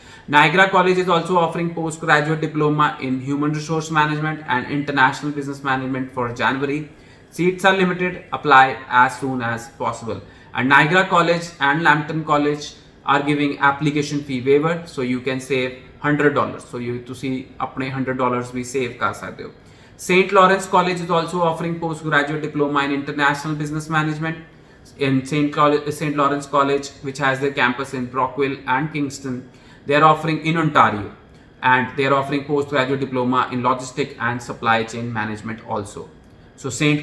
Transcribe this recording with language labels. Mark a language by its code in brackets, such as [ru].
[en] Niagara College is also offering postgraduate diploma in human resource management and international business management for January. Seats are limited, apply as soon as possible. And Niagara College and Lambton College are giving application fee waiver, so you can save $100. So you [pa] ਤੁਸੀਂ ਆਪਣੇ $100 ਵੀ save ਕਰ ਸਕਦੇ ਹੋ. [en] St. Lawrence College is also offering postgraduate diploma in international business management. In St. Lawrence College, which has their campus in Brockville and Kingston, they are offering in Ontario, and they are offering postgraduate diploma in logistic and supply chain management also. So St.